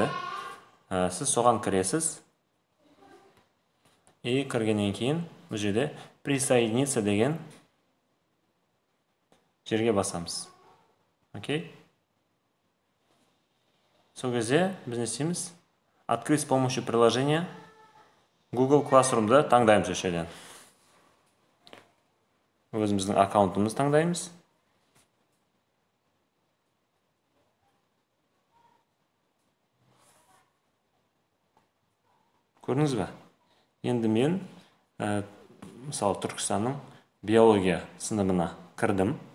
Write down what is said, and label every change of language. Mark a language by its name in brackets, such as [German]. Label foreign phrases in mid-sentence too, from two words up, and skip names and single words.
[Kazakh] Сіз соған кіресіз. И кіргеннен кейін бұл жерде присоединиться деген жерге басамыз. Окей? Сол кезде біз не істейміз? [Russian] Открыть с помощью приложения Google Classroom'ды [Kazakh] таңдаймыз өшеден. Өзіміздің аккаунтымызды таңдаймыз. Көрдіңіз бе? Енді мен, мысалы, Түркістанның биология сыныбына кірдім.